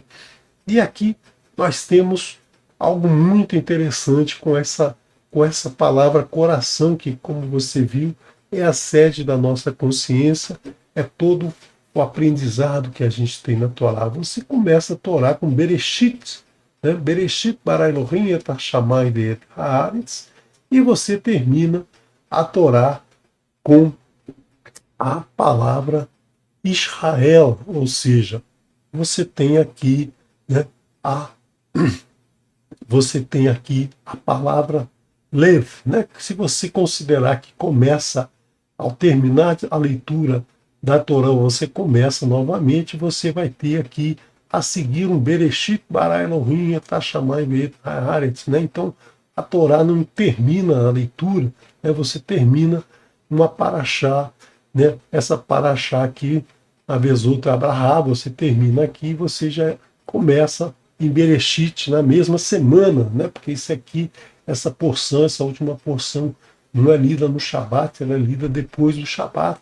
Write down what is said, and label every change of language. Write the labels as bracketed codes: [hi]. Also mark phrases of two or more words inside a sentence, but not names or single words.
[pt] E aqui nós temos algo muito interessante com essa palavra coração, que, como você viu, é a sede da nossa consciência, é todo o aprendizado que a gente tem na Torá. Você começa a Torá com Bereshit, né? [he] בראשית ברא אלהים את השמים ואת הארץ, [pt] e você termina a Torá com a palavra Israel, ou seja, você tem aqui, né, você tem aqui a palavra Lev, né? Se você considerar que começa, ao terminar a leitura da Torá, você começa novamente, você vai ter aqui a seguir um [he] בראשית ברא אלהים את השמים ואת הארץ, [pt] né? Então, a Torá não termina a leitura, né? Você termina uma paraxá, né? Essa paraxá aqui, a vez outra Abrahá, você termina aqui, você já começa em Bereshit na mesma semana, né? Porque isso aqui, essa porção, essa última porção, não é lida no Shabat, ela é lida depois do Shabat.